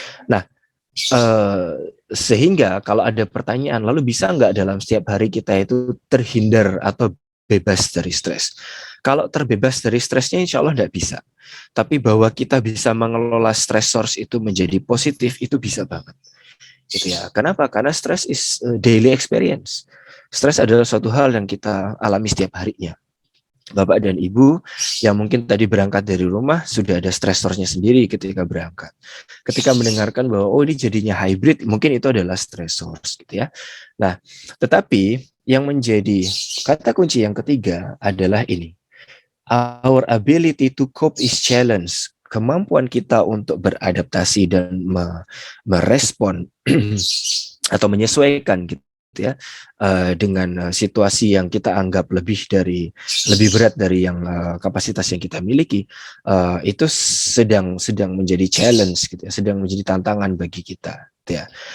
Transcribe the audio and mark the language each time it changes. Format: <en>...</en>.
<id>Nah, sehingga kalau ada pertanyaan, lalu bisa nggak dalam setiap hari kita itu terhindar atau bebas dari stres? Kalau terbebas dari stresnya insya Allah nggak bisa. Tapi bahwa kita bisa mengelola</id> <en>stress source</en> <id>itu menjadi positif, itu bisa banget. Gitu ya. Kenapa? Karena</id> <en>stress is daily experience.</en> <id>Stres adalah suatu hal yang kita alami setiap harinya. Bapak dan Ibu yang mungkin tadi berangkat dari rumah sudah ada stresornya sendiri ketika berangkat. Ketika mendengarkan bahwa oh ini jadinya hybrid, mungkin itu adalah stressor gitu ya. Nah, tetapi yang menjadi kata kunci yang ketiga adalah ini.</id> <en>Our ability to cope is challenge.</en> <id>Kemampuan kita untuk beradaptasi dan merespon atau menyesuaikan gitu ya dengan situasi yang kita anggap lebih berat dari yang kapasitas yang kita miliki, itu sedang menjadi challenge gitu ya, sedang menjadi tantangan bagi kita gitu ya.</id>